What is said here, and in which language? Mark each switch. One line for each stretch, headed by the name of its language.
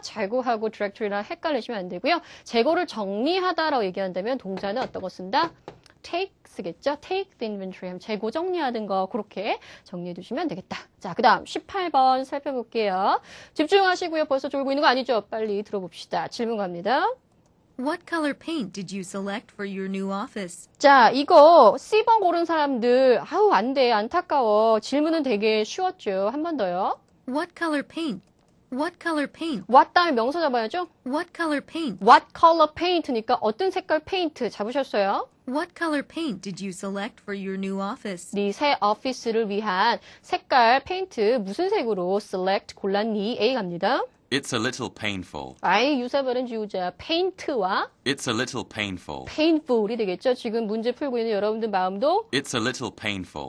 Korean: 재고하고 directory랑 헷갈리시면 안 되고요. 재고를 정리하다라고 얘기한다면 동사는 어떤 거 쓴다? take 쓰겠죠?
English: take the inventory
Korean: 하면 재고 정리하는 거 그렇게 정리해 두시면 되겠다. 자, 그 다음 18번 살펴볼게요. 집중하시고요. 벌써 졸고 있는 거 아니죠? 빨리 들어봅시다. 질문 갑니다.
English: What color paint did you select for your new office?
Korean: 자, 이거 C번 고른 사람들 안 돼. 안타까워. 질문은 되게 쉬웠죠. 한 번 더요.
English: What color paint? What color paint?
Korean: what 다음에 명사 잡아야죠.
English: What color paint? what color paint
Korean: 니까 어떤 색깔 페인트 잡으셨어요?
English: What color paint did you select for your new office?
Korean: 네 새 오피스를 위한 색깔 페인트 무슨 색으로 select 골랐니? A 갑니다.
English: It's a little painful.
Korean: 유사발음 지우자. 페인트와
English: It's a little painful.
Korean: painful이 되겠죠. 지금 문제 풀고 있는 여러분들 마음도
English: It's a little painful.